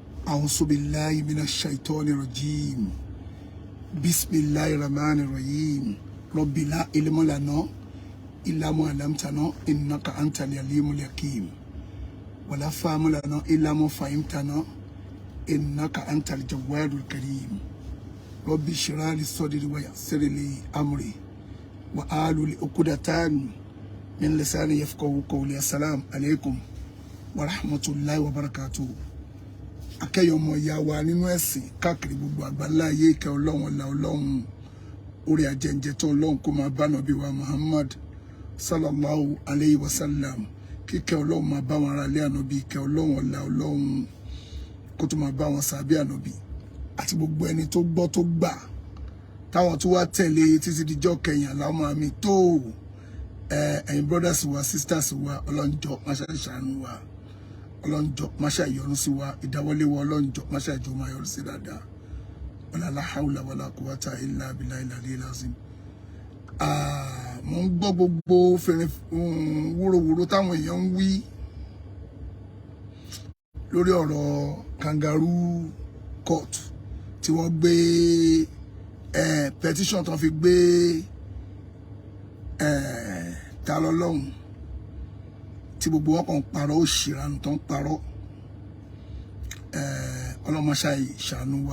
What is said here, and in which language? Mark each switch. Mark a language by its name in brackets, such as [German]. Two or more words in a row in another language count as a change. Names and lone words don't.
[Arabic] أعوذ بالله من الشيطان الرجيم بسم الله الرحمن الرحيم رب لا علم لنا إلا ما علمتنا إنك أنت العليم الحكيم ولا فهم لنا إلا ما فهمتنا إنك أنت الجواد الكريم رب اشرح لي صدري ويسر لي أمري وأحلل عقدة من لساني يفقهوا قولي السلام عليكم ورحمة الله وبركاته. [Yoruba] Akẹ́yọmọ ìyá wa nínú ẹ̀sìn káàkiri gbogbo àgbáńlá ayé ìkẹ́ Ọlọ́run ọlá Ọlọ́run orí ajẹ́njẹ́ tó Ọlọ́run kó máa bá Nábì wa Muhammad [Arabic] صلى الله عليه وسلم [Yoruba] kíkẹ́ Ọlọ́run máa bá wọn ará ilé Ànábì ìkẹ́ Ọlọ́run ọlá Ọlọ́run kó tó máa bá wọn sàbí Ànábì àti gbogbo ẹni tó gbọ́ tó gbà táwọn tó wá tẹ̀lé títí dijọ́ kẹyìn àlámọ́ àmì tó ẹ̀yin brothers wa sisters wa ọlọ́njọ́ máṣe ṣàánú wa ọlọ́njọ́ máṣe ìyọ́nú sí wa ìdáwọ́lé wa ọlọ́njọ́ máṣe ìjọ máa yọrí sí dáadáa [Arabic] ولا حول ولا قوة إلا بالله العلي العظيم. [Yoruba] Mo ń gbọ́ gbogbo fèrè wúrowúro táwọn èèyàn ń wí lórí ọ̀rọ̀ [English] kangaroo court [Yoruba] tí wọ́n gbé petition tó fi gbé ta lọ́lọ́hun tí gbogbo wọn kàn parọ́ òṣìrànù tó ń parọ́ ọlọ́mọṣáì ṣàánú wa.